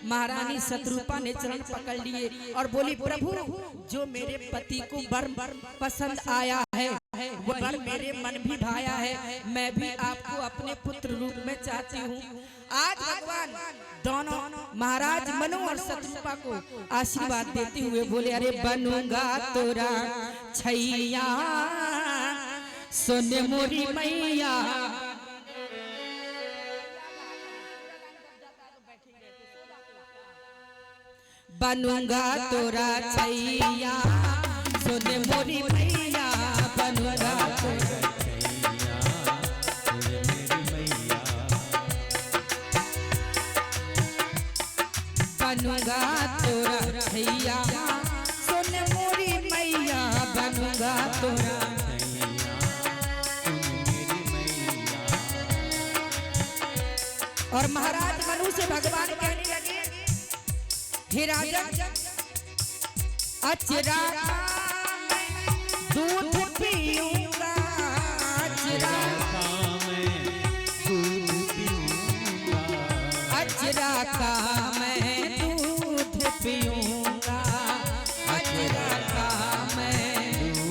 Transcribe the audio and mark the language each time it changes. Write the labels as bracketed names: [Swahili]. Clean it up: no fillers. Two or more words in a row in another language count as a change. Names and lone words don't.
[Hindi] महारानी शत्रुपा ने चरण पकड़ लिए और बोली, प्रभु जो मेरे पति को वर पसंद आया है वो वर मेरे मन भी भाया है, मैं भी आपको अपने पुत्र रूप में चाहती हूँ। आज भगवान दोनों महाराज मनु और शत्रुपा को आशीर्वाद देते हुए बोले, अरे बनूंगा तोरा छैया सुन मोरी मैया। बनूंगा तोरा छैया सुन मोरी मैया, बनूंगा तोरा बनूंगा तोरा छैया सुन मोरी मैया, बनूंगा तोरा। और महाराज मनु से भगवान कहने लगे, हे राजन अचरा दूध पीऊंगा, अचरा अचरा का मैं दूध पीऊंगा, अचरा का मैं